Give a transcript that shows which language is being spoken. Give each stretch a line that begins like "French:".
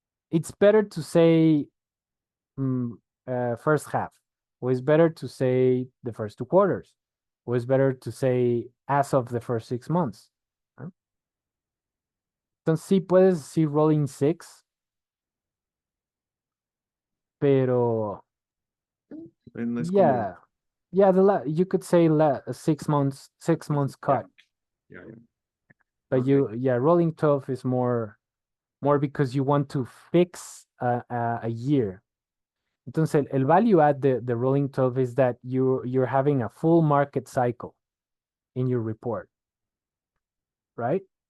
English: It's better to say first half, or it's better to say the first 2 quarters, or it's better to say as of the first 6 months.
Spanish: ¿no? Entonces sí puedes decir rolling six, pero No es como,
English: yeah, you could say 6 months cut, yeah, yeah. but Okay. rolling 12 is more because you want to fix a year.
Spanish: Entonces, el
English: value add the rolling 12 is that you're having a full market cycle in your report, right?